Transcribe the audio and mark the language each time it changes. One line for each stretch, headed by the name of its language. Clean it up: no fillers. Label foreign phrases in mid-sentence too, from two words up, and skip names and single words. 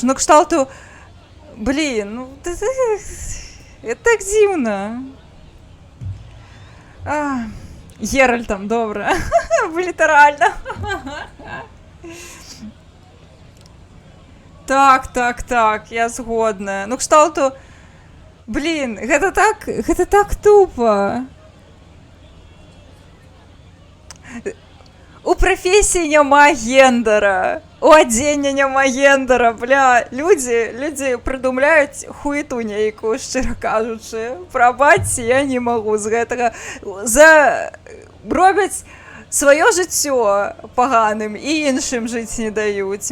Belarusian: Ну, кшталту, блін, ну, это так дзіўна. Геральтам, добра. Літаральна. Так, я згодная. Ну, кшталту, блін, гэта так тупо.
Ukrainian: У професії нема гендера. У одіння нема гендера, бля. Люди придумляють хуету нейку, щиро кажучи. Пробачте,
Belarusian: я не можу з гэтага.
Ukrainian: Робять своє життя поганим і іншим жити не дають.